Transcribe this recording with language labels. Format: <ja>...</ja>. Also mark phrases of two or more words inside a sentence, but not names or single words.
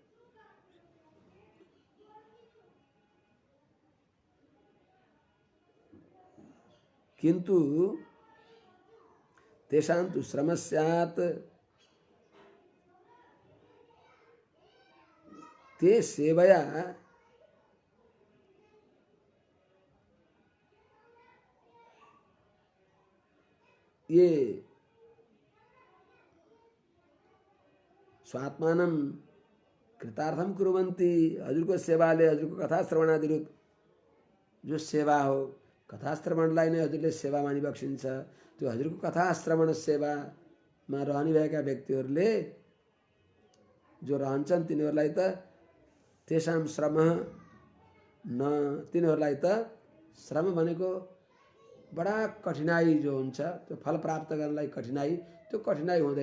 <sa>किंतु तेषां तु श्रमः स्यात् ते सेवया ये स्वात्मानं कृतार्थम कुर्वन्ति।</sa> <ne>हजुरको सेवाले, हजुरको कथा श्रवणादि रूप जो सेवा हो, कथा श्रवणलाई नै हजुरले सेवा मानि बक्सिन्छ। त्यो हजुरको कथा श्रवण सेवामा रहने भएका व्यक्तिहरूले जो रहन्छन् तिनीहरूलाई त</ne> <sa>तेषां श्रम न,</sa> <ne>तिनीहरूलाई त श्रम भनेको बडा कठिनाई जो हुन्छ, त्यो फल प्राप्त गर्नलाई कठिनाई, त्यो कठिनाई हुँदैन।</ne>